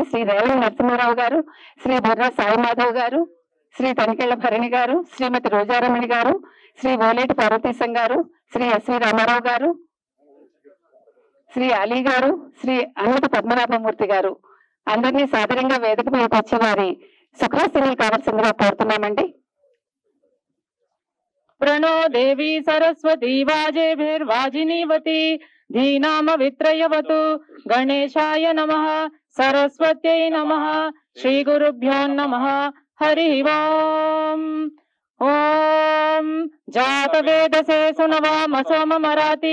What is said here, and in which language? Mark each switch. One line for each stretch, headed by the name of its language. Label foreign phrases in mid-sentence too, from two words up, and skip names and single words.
Telugu: శ్రీ రేవణ నరసింహారావు గారు, శ్రీ బుర్రా సాయిమాధవ్ గారు, శ్రీ తనికెళ్ల భరణి గారు, శ్రీమతి రోజారమణి గారు, శ్రీ ఓలేటి పార్వతీశం గారు, శ్రీ ఎస్వి రామారావు గారు, శ్రీ అలీ గారు, శ్రీ అన్నత పద్మనాభమూర్తి గారు అందరినీ సాదరంగా వేదిక మీదకి వచ్చే వారి సుఖాసీనులు కావాల్సిందిగా కోరుతున్నామండి.
Sanskrit: प्रणो देवी सरस्वती वाजेभिर्वाजिनीवती धीनाम वित्रयवतु गणेशाय नमः सरस्वत्यै नमः श्रीगुरुभ्यो नमः हरि ओम ओम जातवेदसे सुनवाम सोममराति